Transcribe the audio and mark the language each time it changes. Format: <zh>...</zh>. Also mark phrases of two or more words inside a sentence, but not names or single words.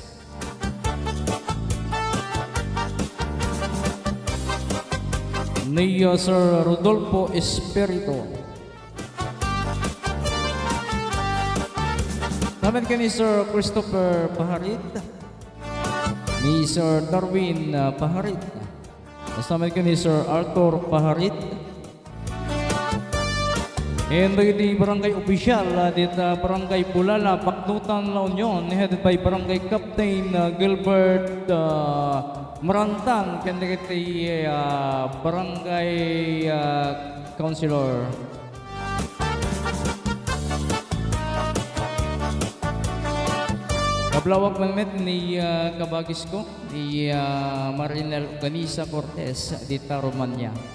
<ilo>ni Sir Rodolfo Espirito, kasamit ka ni Sir Christopher Paharit, ni Sir Darwin Paharit, kasamit ka ni Sir Arthur Paharit,</ilo> <en>and the barangay official dito barangay Pulala, Baknutan, La Union, headed by barangay Captain Gilbert Marantang, and the barangay councilor.</en> <ilo>Kablawak ng met ni kabagis ko, ni Marinel Ganisa Cortez, dita Romania.</ilo>